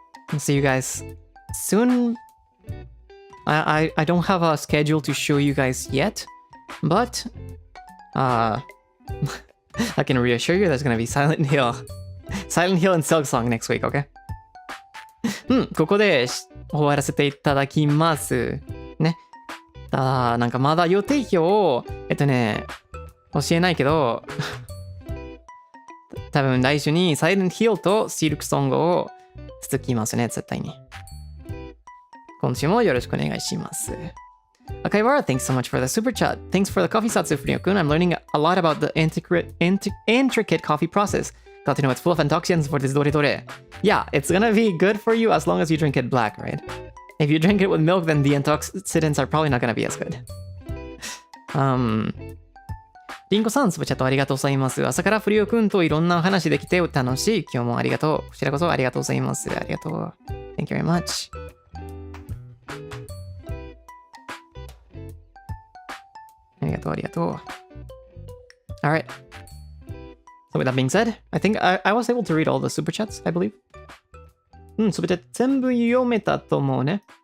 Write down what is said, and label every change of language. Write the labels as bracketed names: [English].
[English] I'll see you guys soon. I don't have a schedule to show you guys yet, but I can reassure you there's gonna be Silent Hill and Silksong next week, okay? [Japanese] ここで終わらせていただきますね。なんかまだ予定表を教えないけど多分来週に Silent Hill と Silksong を続きますね、絶対に。今週もよろしくお願いします。 [English] Akaibara, thanks so much for the super chat. Thanks for the coffee, Zatsu Furyo-kun. I'm learning a lot about the intricate coffee process. Got to know it's full of antioxidants for this dore. Yeah, it's gonna be good for you as long as you drink it black, right? If you drink it with milk, then the antioxidants are probably not gonna be as good. [Japanese] リンコさん、スプチャットありがとうございます。朝からフリオくんといろんなお話できて楽しい。今日もありがとう。こちらこそありがとうございます。ありがとう。 [English] Thank you very much. [Japanese] ありがとう。 [English] Alright. So with that being said, I think I was able to read all the super chats, I believe. [Japanese] スプチャット全部読めたと思うね。